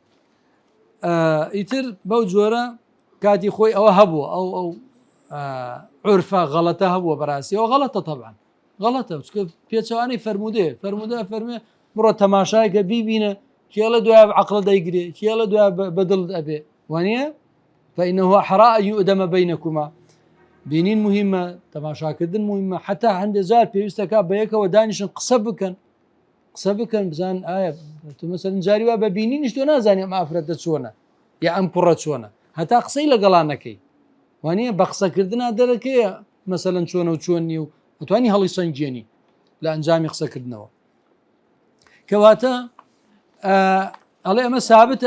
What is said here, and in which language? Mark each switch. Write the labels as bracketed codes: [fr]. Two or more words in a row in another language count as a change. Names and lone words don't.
[ckb] ئیتر بەو جۆرە کاتی خۆی ئەوە هەبووە ئەو عورفە غەڵەتە هەبووە بەڕاستی ئەوە غەڵەتە طبعاً غەڵەتە پێچەوانەی فەرموودێ فەرمێ بڕۆ تەماشایکە بیبینە کێڵە دوای عەقڵە دەیگرێ کێڵە دوای بەدڵ ئەبێ وانە [ar] فإنه حرام أن يؤدم بينكما [ckb] بینین مهمە تەماشاکردن مهمە حتا هەندێک جار پێویستەکە بە یەکەوە دانیشن قسە بکەن بزان ئایا تو مەسەلەن جاری وا بە بینینیش تۆ نازانێ ئەم ئافرەتە چۆنە یا ئەم کوڕە چۆنە هەتا قسەی لەگەڵا نەکەی وانە بە قسەکردنا دەرەکەیە مەسەلەن چۆنە و چۆن نیە و ئەتوانی هەڵی سەنگێنی لە ئەنجامی قسەکردنەوە کەواتە ئەڵێ ئەمە سابتە